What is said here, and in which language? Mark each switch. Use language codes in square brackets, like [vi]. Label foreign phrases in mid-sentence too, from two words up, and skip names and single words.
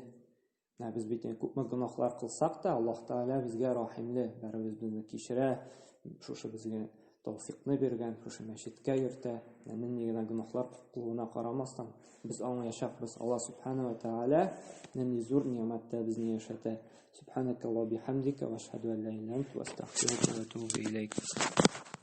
[tt] Без бит күпме гөнаһлар кылсак та, Аллаһ Тәгалә безгә рахимле, бәребез безне кичерә, шушы безгә тawfiqны биргән, шушы мәчеткә йөртә. Нинди генә гөнаһлар кылуына карамастан, без аңлаячакбыз. Аллаһ [ar] سبحانه وتعالى [tt] нинди зур ниъмәттә безне яшәтә. [ar] سبحانك اللهم بحمدك وأشهد أن لا إله إلا أنت وأستغفرك وأتوب إليك.